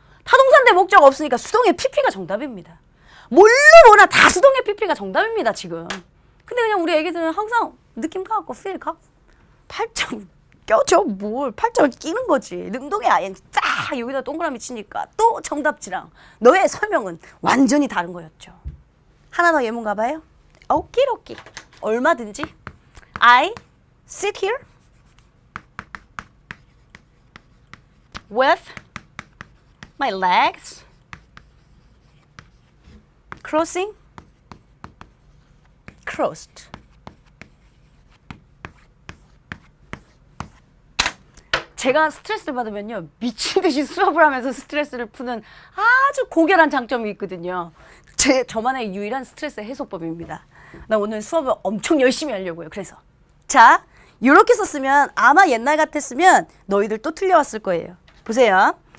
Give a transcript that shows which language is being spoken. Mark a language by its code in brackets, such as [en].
[ko] 타동사인데 목적 없으니까 수동의 PP가 정답입니다. 뭘로 뭐나 다 수동의 PP가 정답입니다 지금. 근데 그냥 우리 애기들은 항상 느낌 갖고 필 갖고 팔짱 껴줘 뭘 팔짱을 끼는 거지. 능동의 ing 딱 여기다 동그라미 치니까 또 정답지랑 너의 설명은 완전히 다른 거였죠. 하나 더 예문 가봐요. 오키로키 얼마든지 [en] I sit here with my legs crossed. [ko] 제가 스트레스를 받으면요 미친 듯이 수업을 하면서 스트레스를 푸는 아주 고결한 장점이 있거든요. 저만의 유일한 스트레스 해소법입니다. 나 오늘 수업을 엄청 열심히 하려고요. 그래서 자 이렇게 썼으면 아마 옛날 같았으면 너희들 또 틀려왔을 거예요. 보세요.